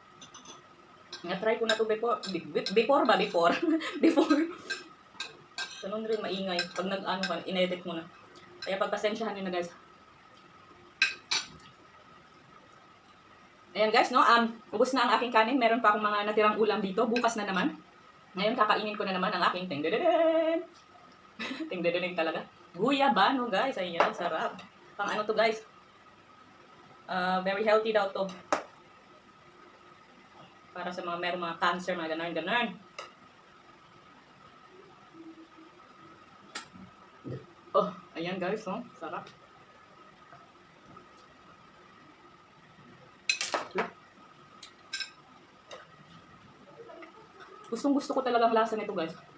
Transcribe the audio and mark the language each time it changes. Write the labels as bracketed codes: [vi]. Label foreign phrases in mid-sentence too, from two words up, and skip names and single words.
[tl] Na-try ko na to before. Before. Ganun rin maingay. Pag nag-ano ka, in-edit mo na. Kaya pagpasensyahan nyo na guys. Ayan guys, no? Ubos na ang aking kanin. Meron pa akong mga natirang ulam dito. Bukas na naman. Ngayon, kakainin ko na naman ang aking ting-de-de-den. Ting-de-de-den talaga. Guyabano guys. Ayan, sarap. Pang ano to guys? [en] Very healthy [tl] daw to. Para sa mga merong mga cancer, mga ganon-ganon. Oh, ayan guys, no? Sarap. Gustong-gusto ko talagang lasa nito, guys.